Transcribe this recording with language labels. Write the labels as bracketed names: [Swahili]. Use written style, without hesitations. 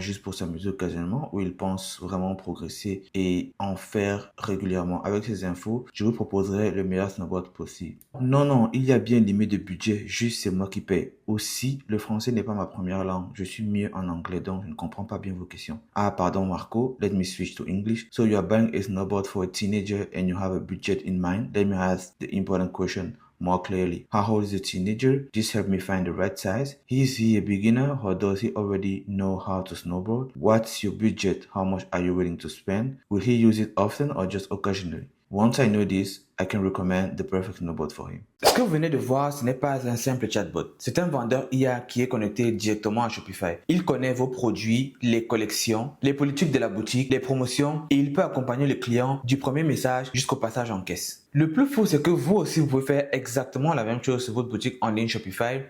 [French] Juste pour s'amuser occasionnellement ou il pense vraiment progresser et en faire régulièrement? Avec ces infos, je vous proposerai le meilleur snowboard possible. Non, il y a bien une limite de budget. Juste, c'est moi qui paye. Aussi, le français n'est pas ma première langue. Je suis mieux en anglais, donc je ne comprends pas bien vos questions. Ah, pardon, Marco. [English] Let me switch to English. So you are buying a snowboard for a teenager and you have a budget in mind. Let me ask the important question more clearly. How old is the teenager? Just help me find the right size. Is he a beginner or does he already know how to snowboard? What's your budget? How much are you willing to spend? Will he use it often or just occasionally? Once I know this, I can recommend the perfect snowboard for him. [French] Ce que vous venez de voir, ce n'est pas un simple chatbot. C'est un vendeur IA qui est connecté directement à Shopify. Il connaît vos produits, les collections, les politiques de la boutique, les promotions et il peut accompagner le client du premier message jusqu'au passage en caisse. Le plus fou, c'est que vous aussi, vous pouvez faire exactement la même chose sur votre boutique en ligne Shopify.